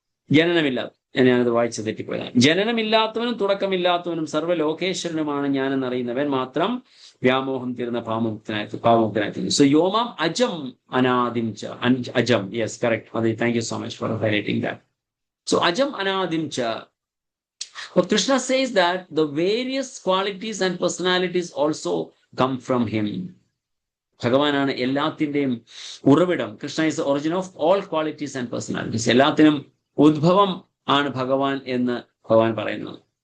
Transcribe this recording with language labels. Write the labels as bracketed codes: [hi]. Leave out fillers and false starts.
[ml] ജനനമില്ലാത്ത, ഞാനത് വായിച്ചു തെറ്റിപ്പോയതാണ്. ജനനമില്ലാത്തവനും തുടക്കമില്ലാത്തവനും സർവ്വലോകേശ്വരനുമാണ് ഞാനെന്നറിയുന്നവൻ മാത്രം വ്യാമോഹം തീർന്ന പാപമുക്തനായി. [sa] സോ യോമാം അജം അനാദിം ച. അജം, [en] Yes, correct. അത് thank you so much for highlighting that. [sa] So അജം അനാദിം ച. [en] Krishna says that the various qualities and personalities also come from him. [ml] ഭഗവാനാണ് എല്ലാത്തിന്റെയും ഉറവിടം. [en] Krishna is the origin of all qualities and personalities. [ml] എല്ലാത്തിനും ഉദ്ഭവം ആണ് ഭഗവാൻ എന്ന് ഭഗവാൻ പറയുന്നത്.